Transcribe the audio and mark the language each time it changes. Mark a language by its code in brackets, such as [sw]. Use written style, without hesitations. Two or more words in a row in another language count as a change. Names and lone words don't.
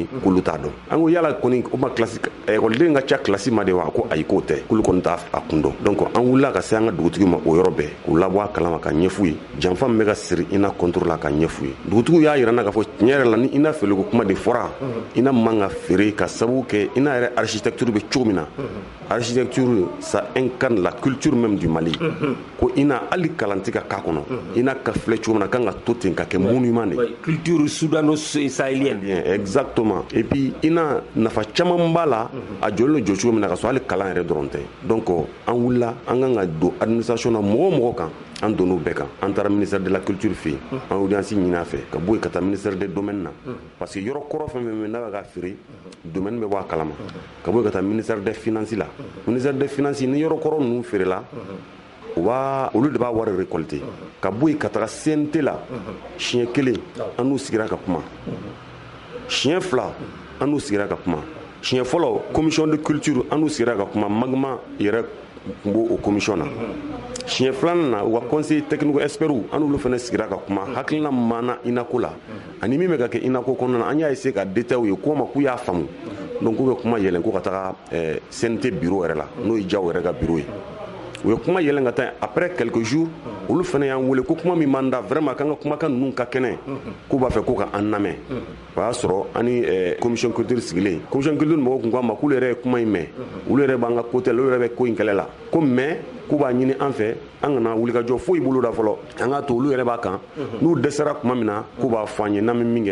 [bm] k'olu t'a dɔn an ko yala kɔni o ma classe ekɔliden ka ca classe ma de wa ko ayi k'o tɛ k'olu kɔni t'a kun dɔn donc an wulila ka se an ka dugutigi ma o yɔrɔ bɛɛ k'u labɔ a kalama ka ɲɛf'u ye janfa min bɛ ka siri INA [fr] contre la [bm] ka ɲɛf'u ye dugutigiw y'a yira n na k'a fɔ tiɲɛ yɛrɛ la ni INA feereko kuma de fɔra INA man ka feere ka sababu kɛ ina yɛrɛ architecture bɛ cogo min na [fr] architecture ça incarne la culture même du Mali [bm] ko ina hali kalan tɛ ka k'a kɔnɔ ina ka filɛ cogo min na kan ka to ten ka kɛ monument de [fr] culture sudano-sahélienne exactement et puis [bm] ina nafa caman b'a la a jɔlen jɔ cogo min na ka sɔrɔ hali kalan yɛrɛ dɔrɔn tɛ donc an wulila an kan ka don administration na mɔgɔ o mɔgɔ kan an donn'o bɛɛ kan an taara [fr] ministère de la culture [bm] fɛ yen an audience ɲini a fɛ ka bɔ yen ka taa [fr] ministère des domaines [bm] na [fr] parce que [bm] yɔrɔ kɔrɔ fɛn fɛn n'a bɛ ka feere domaine bɛ bɔ a kalama ka bɔ yen ka taa [fr] ministère des finances [bm] la [fr] ministère des finances [bm] ni yɔrɔ kɔrɔ ninnu feerela olu de b'a wari récolter ka bɔ yen ka taga CNT la siɲɛ kelen an n'u sigira ka kuma siɲɛ fila an n'u sigira ka kuma siɲɛ fɔlɔ [fr] commission de culture [bm] an n'u sigira ka kuma magma yɛrɛ tun b'o o commission na siɲɛ filanan na u ka [fr] conseil technique experts [bm] an n'olu fana sigira ka kuma hakilina mana inako la ani min bɛ ka kɛ inako kɔnɔna na an y'a essayer ka détail ye k'o ma k'u y'a faamu donc k'u bɛ kuma yɛlɛn ko ka taga CNT bureau yɛrɛ la n'o ye Diaw yɛrɛ ka bureau ye u ye kuma yɛlɛn ka taa [fr] après quelques jours [bm] olu fana y'an wele ko kuma min man da vraiment kan ka kumakan ninnu ka kɛnɛ k'u b'a fɛ ko ka an lamɛn o y'a sɔrɔ ani [fr] commission culture [bm] sigilen [fr] commission culture [bm] mɔgɔw kun k'a ma k'olu yɛrɛ ye kuma in mɛn olu yɛrɛ b'an ka côté la olu yɛrɛ bɛ ko in kɛlɛ la ko mais k'u b'a ɲini an fɛ an kana wulikajɔ foyi bolo da fɔlɔ an k'a to olu yɛrɛ b'a kan n'u dɛsɛra kuma min na k'u b'a fɔ an ye n'an bɛ min kɛ